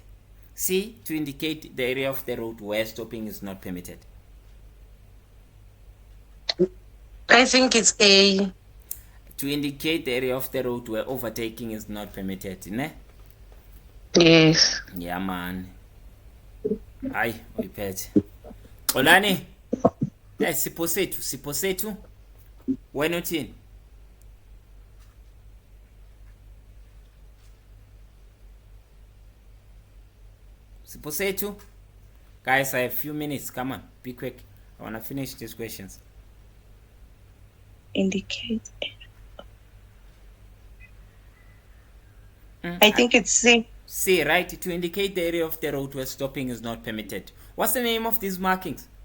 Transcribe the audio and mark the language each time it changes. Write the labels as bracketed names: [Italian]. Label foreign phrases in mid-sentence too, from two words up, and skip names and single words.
[English] C, to indicate the area of the road where stopping is not permitted. I think it's A. To indicate the area of the road where overtaking is not permitted, ne? Yes. Yeah, man. Aye, we pet. Olani. [Zulu] Sipho sethu. Wena uthini? Sipho sethu. [English] Guys, I have a few minutes. Come on, be quick. I want to finish these questions. Indicate. I think it's C. C, right? To indicate the area of the road where stopping is not permitted. What's the name of these markings?